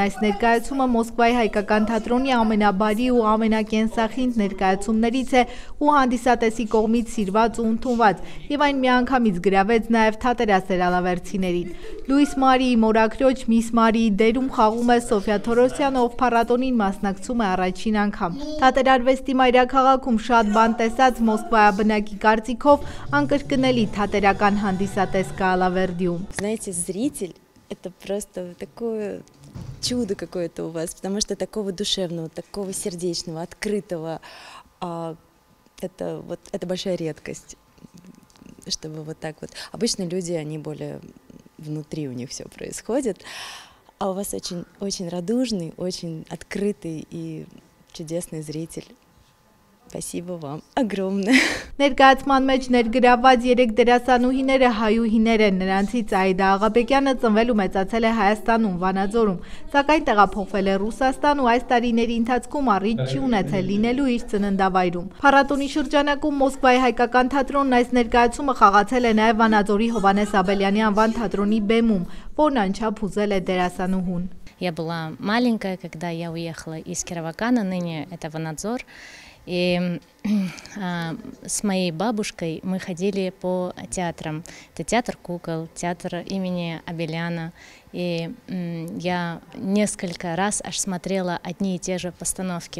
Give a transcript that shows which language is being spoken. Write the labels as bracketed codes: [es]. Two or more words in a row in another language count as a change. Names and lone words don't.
[hy] Այս ներկայացումը Մոսկվայի հայկական թատրոնի ամենաբարի ու ամենակենսախինդ ներկայացումներից է ու հանդիսատեսի կողմից սիրված ու ընդունված, եւ այն միանգամից գրավեց նաև թատերասերալավերցիներին։ Լուիս Մարիի մորաքրոջ Միս Մարիի դերում խաղում է Սոֆիա Թորոսյանը, ով փառատոնին մասնակցում է առաջին անգամ։ Թատերարվեստի մայրաքաղաքում շատ բան տեսած մոսկվայաբնակի կարծիքով անկրկնելի թատերական հանդիսատես կա Ալավերդիում։ [ru] Знаете, зритель это просто такое чудо какое-то у вас, потому что такого душевного, такого сердечного, открытого, это большая редкость. Чтобы вот так вот. Обычно люди, они более внутри у них все происходит, а у вас очень, очень радужный, очень открытый и чудесный зритель. Спасибо вам огромное. [hy] Ներկայացման մեջ ներգրավված 3 դերասանուհիները հայուհիներ են, նրանցից Այդա Աղաբեկյանը ծնվել ու մեծացել է Հայաստանում, Վանաձորում, սակայն տեղափոխվել է Ռուսաստան ու այս տարիների ընթացքում առիթ չի ունեցել լինելու իր ծննդավայրում։ Փառատոնի շրջանակում Մոսկվայի հայկական թատրոնն այս ներկայացումը խաղացել է նաև Վանաձորի Հովհաննես Աբելյանի անվան թատրոնի բեմում, որն անչափ ուզել է դերասանուհուն։ [ru] Я была маленькая, когда я уехала из Кировакана, ныне это Ванадзор. И с моей бабушкой мы ходили по театрам. Это театр кукол, театр имени Абеляна. И я несколько раз аж смотрела одни и те же постановки.